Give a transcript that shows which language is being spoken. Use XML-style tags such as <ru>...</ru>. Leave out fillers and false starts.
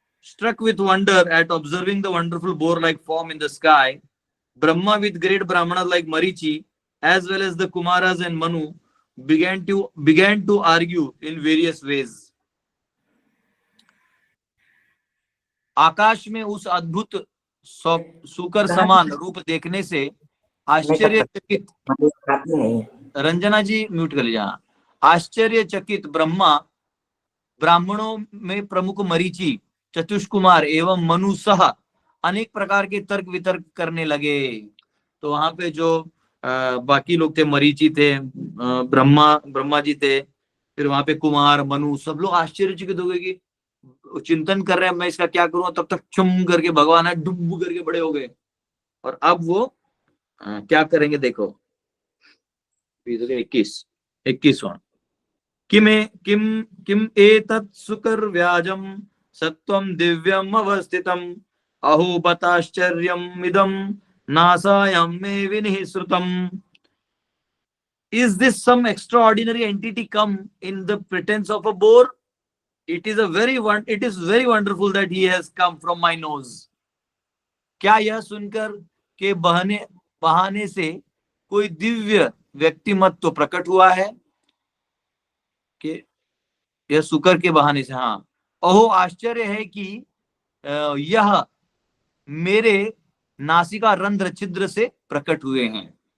<en>Struck with wonder at observing the wonderful boar-like form in the sky, Brahma with great brahmanas like Marichi, as well as the Kumaras and Manu, began to argue in various ways.</en> <hi>आकाश में उस अद्भुत सूकर समान रूप देखने से आश्चर्यचकित, रंजना जी mute कर लीजिए, आश्चर्यचकित ब्रह्मा ब्राह्मणों में प्रमुख मरीचि, चतुष्कुमार एवं मनु सह अनेक प्रकार के तर्क वितर्क करने लगे। तो वहां पे जो बाकी लोग थे, मरीचि थे, ब्रह्मा जी थे, फिर वहां पे कुमार, मनु, सब लोग आश्चर्यचकित हो गए कि चिंतन कर रहे हैं मैं इसका क्या करूं, तब तक चुम करके भगवान है डुब करके बड़े हो गए। और अब वो क्या करेंगे देखो, 21वां,</hi> <sa>किम एतत् सुकर व्याजम सत्वं दिव्यम अवस्थितम अहो बताश्चर्यम इदम नासायम में विनिश्रुतम।</sa> <en>Is this some extraordinary entity come in the pretense of a boar? It is very wonderful that he has come from my nose.</en> <hi>क्या यह सुनकर के बहाने से कोई दिव्य व्यक्तिमत्व प्रकट हुआ है? कि यह सुकर के बहाने से, हाँ, अहो आश्चर्य है कि यह मेरे नासिका रंध्र छिद्र से प्रकट हुए हैं।</hi>